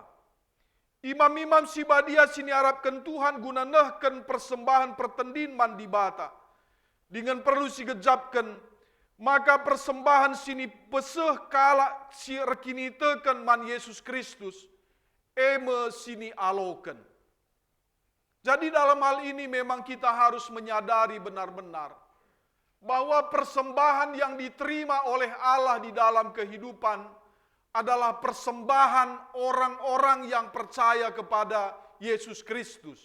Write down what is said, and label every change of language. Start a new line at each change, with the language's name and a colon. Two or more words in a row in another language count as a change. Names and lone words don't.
Batak Karo: Imam-imam sibadia sini harapkan Tuhan guna nehken persembahan pertendin man dibata. Dengan perlu si gejapkan, maka persembahan sini peseh kalak si rekinitekan man Yesus Kristus. eme sini aloken.
Indonesian: Jadi dalam hal ini memang kita harus menyadari benar-benar bahwa persembahan yang diterima oleh Allah di dalam kehidupan adalah persembahan orang-orang yang percaya kepada Yesus Kristus.